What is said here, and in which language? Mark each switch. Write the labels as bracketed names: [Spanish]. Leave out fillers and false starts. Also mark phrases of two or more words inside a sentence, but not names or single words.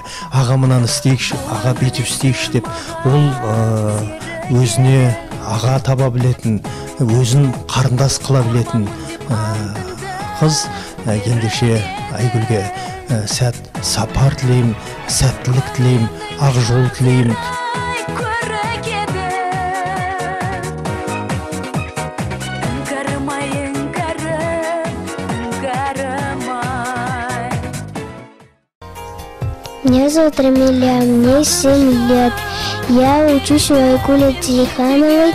[Kazakh] Аға мынаны істейікші, аға бүйтіп істейікші деп. Ол өзіне аға таба білетін, өзін қарындас қыла білетін қыз. Ендеше Айгүлге сәт сапар тілеймін, сәттілік тілеймін, ақ жол тілеймін. [Russian] Меня зовут Рамиля, мне 7 лет. Я учусь у Айгули Адихановой.